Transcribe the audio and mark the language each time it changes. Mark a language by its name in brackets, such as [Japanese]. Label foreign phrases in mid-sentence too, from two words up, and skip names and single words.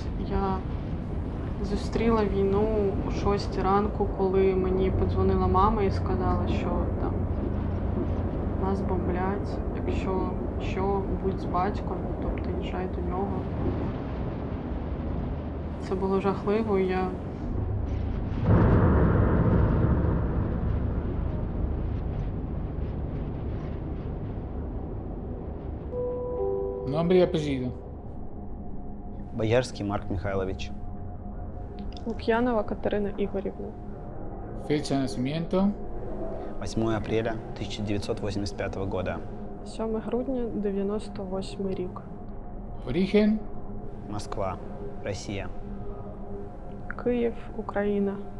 [Ukrainian] Я зустріла війну о 6 ранку, коли мені подзвонила мама і сказала, що там нас бомблять, якщо що, будь з батьком, тобто їжджай до нього. Це було жахливо, і я [Spanish] Nombre y apellido. [Russian] Боярский Марк Михайлович. [Ukrainian] Лук'янова Катерина Ігорівна. [Spanish] Fecha de nacimiento. [Russian] 8 апреля 1985 года. [Ukrainian] 7 грудня 98 рік. [Spanish] Origen. [Russian] Москва, Россия. [Ukrainian] Київ, Україна.